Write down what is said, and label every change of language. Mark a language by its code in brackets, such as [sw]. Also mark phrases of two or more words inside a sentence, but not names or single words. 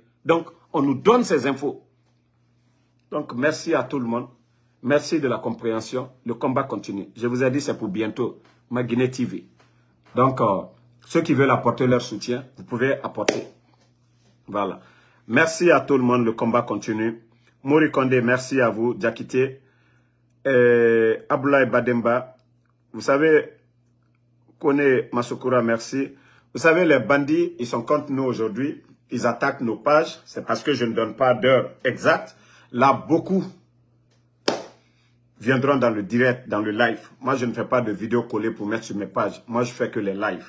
[fr] Donc, on nous donne ces infos. Donc, merci à tout le monde. Merci de la compréhension. Le combat continue. Je vous ai dit, c'est pour bientôt. Ma Guinée TV. Donc, ceux qui veulent apporter leur soutien, vous pouvez apporter. Voilà. Merci à tout le monde. Le combat continue. Mori Kondé, merci à vous. Diakité. Abdoulaye Bademba. Vous savez, Kone Masokura, merci. Vous savez, les bandits, ils sont contre nous aujourd'hui. Ils attaquent nos pages. C'est parce que je ne donne pas d'heure exacte. Là, beaucoup viendront dans le direct, dans le live. Moi, je ne fais pas de vidéos collées pour mettre sur mes pages. Moi, je fais que les lives.